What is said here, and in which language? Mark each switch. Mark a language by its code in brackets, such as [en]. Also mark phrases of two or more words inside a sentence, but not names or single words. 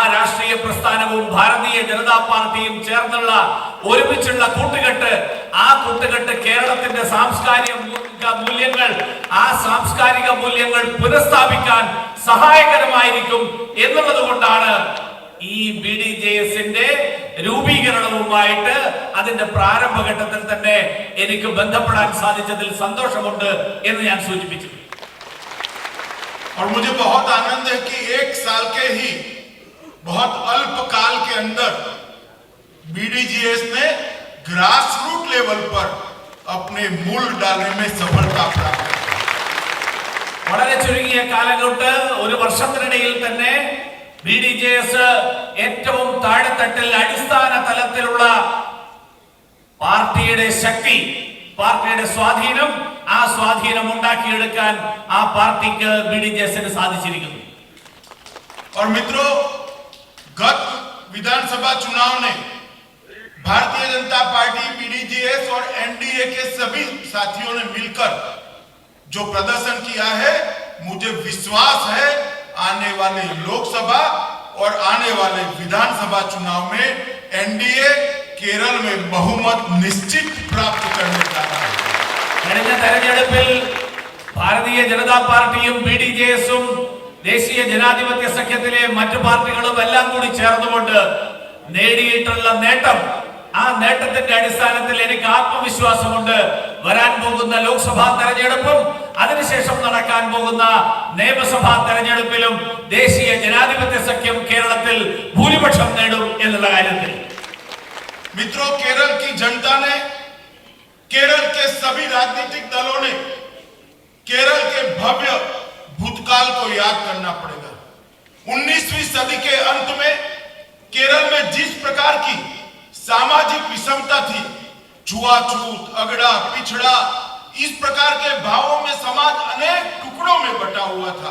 [ml] രാഷ്ട്രീയ പ്രസ്ഥാനവും ഭാരതീയ ജനതാ പാർട്ടിയും ചേർന്നുള്ള ഒരുമിച്ചുള്ള കൂട്ടുകെട്ട്, ആ കൂട്ടുകെട്ട് കേരളത്തിന്റെ സാംസ്കാരിക മൂല്യങ്ങൾ, ആ സാംസ്കാരിക മൂല്യങ്ങൾ പുനഃസ്ഥാപിക്കാൻ സഹായകരമായിരിക്കും എന്നുള്ളത് കൊണ്ടാണ് ഈ ബിഡിജെഎസിന്റെ രൂപീകരണവുമായിട്ട് അതിന്റെ പ്രാരംഭഘട്ടത്തിൽ തന്നെ എനിക്ക് ബന്ധപ്പെടാൻ സാധിച്ചതിൽ സന്തോഷമുണ്ട് എന്ന് ഞാൻ സൂചിപ്പിച്ചു. [hi] और मुझे बहुत आनंद है कि एक साल के ही बहुत अल्प काल के अंदर बीडीजीएस ने [en] grass root level [hi] पर अपने मूल डालने में सफलता प्राप्त की. [ml] വളരെ ചുരുങ്ങിയ കാലം കൊണ്ട്, ഒരു വർഷത്തിനിടയിൽ തന്നെ ബിഡിജെഎസ് ഏറ്റവും താഴെത്തട്ടിൽ അടിസ്ഥാന തലത്തിലുള്ള പാർട്ടിയുടെ ശക്തി, പാർട്ടിയുടെ സ്വാധീനം, ആ സ്വാധീനം ഉണ്ടാക്കിയെടുക്കാൻ ആ പാർട്ടിക്ക് BDJS സാധിച്ചിരിക്കുന്നു. [hi] और मित्रों, गत विधानसभा चुनाव ने भारतीय जनता पार्टी, BDJS और NDA के सभी साथियों ने मिलकर जो प्रदर्शन किया है, मुझे विश्वास है आने वाले लोकसभा और आने वाले विधानसभा चुनाव में NDA केरल में बहुमत निश्चित प्राप्त करने जा रहा है. [ml] കഴിഞ്ഞ തെരഞ്ഞെടുപ്പിൽ ഭാരതീയ ജനതാ പാർട്ടിയും BDJS-ഉം ദേശീയ ജനാധിപത്യ സഖ്യത്തിലെ മറ്റു പാർട്ടികളും എല്ലാം കൂടി ചേർന്നുകൊണ്ട് നേടിയിട്ടുള്ള നേട്ടം, ആ നേട്ടത്തിന്റെ അടിസ്ഥാനത്തിൽ എനിക്ക് ആത്മവിശ്വാസമുണ്ട്. വരാൻ പോകുന്ന ലോക്സഭാ തെരഞ്ഞെടുപ്പും അതിനുശേഷം നടക്കാൻ പോകുന്ന നിയമസഭാ തെരഞ്ഞെടുപ്പിലും ദേശീയ ജനാധിപത്യ സഖ്യം കേരളത്തിൽ ഭൂരിപക്ഷം നേടും എന്നുള്ള കാര്യത്തിൽ. [hi] मित्रों, केरल की जनता ने, केरल के सभी राजनीतिक दलों ने केरल के भव्य भूतकाल को याद करना पड़ेगा. 19वीं सदी के अंत में केरल में जिस प्रकार की सामाजिक विषमता थी, छुआछूत, अगड़ा, पिछड़ा, इस प्रकार के भावों में समाज अनेक टुकड़ों में बटा हुआ था.